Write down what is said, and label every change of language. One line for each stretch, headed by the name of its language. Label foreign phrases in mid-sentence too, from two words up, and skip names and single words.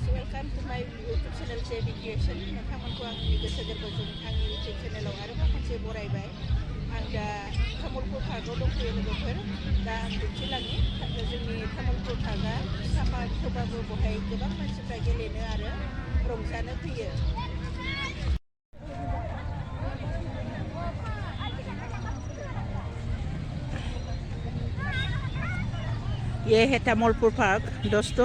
English: welcome to my YouTube channel JB Creation.
Bodo: नोंथांमोनखौ आंनि गोसो गोरबोजों आंनि YouTube चेनेलाव आरोबाव खनसे बरायबाय। आं दा तामुलपुर पार्कआव दंफैयो लोगोफोर। दा आं दिन्थिलांनि जोंनि तामुलपुर पार्कआ सामार थेवबाबो बहाय गोबां मानसिफ्रा गेलेनो आरो रंजानो फैयो।
Hindi: ये है तामुलपुर पार्क दोस्तों।